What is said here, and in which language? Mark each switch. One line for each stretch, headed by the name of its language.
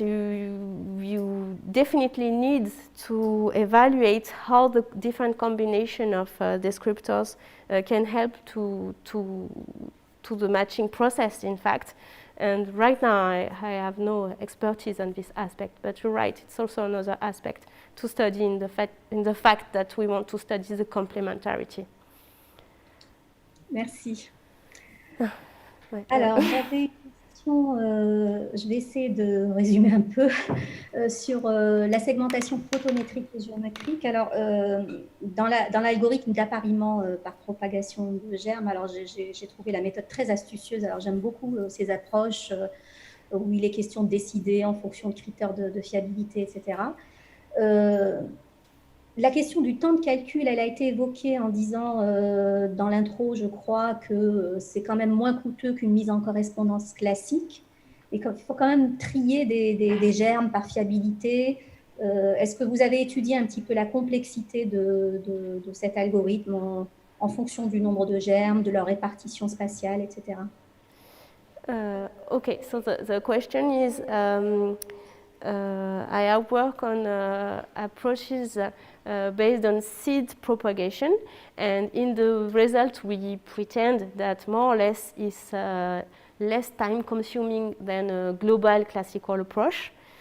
English: You definitely need to evaluate how the different combination of descriptors can help to the matching process, in fact. And right now, I have no expertise on this aspect. But you're right; it's also another aspect to study in the fact that we want to study the complementarity.
French: Merci. Ouais. Alors, j'avais une question, je vais essayer de résumer un peu, sur la segmentation photométrique et géométrique. Alors, dans l'algorithme d'appariement par propagation de germes, alors j'ai trouvé la méthode très astucieuse. Alors, j'aime beaucoup ces approches où il est question de décider en fonction de critères de fiabilité, etc. La question du temps de calcul, elle a été évoquée en disant dans l'intro, je crois, que c'est quand même moins coûteux qu'une mise en correspondance classique et qu'il faut quand même trier des germes par fiabilité. Est-ce que vous avez étudié un petit peu la complexité de cet algorithme en fonction du nombre de germes, de leur répartition spatiale, etc.
English: Okay, so the question is, I have worked on approaches based on seed propagation, and in the result we pretend that more or less is less time consuming than a global classical approach.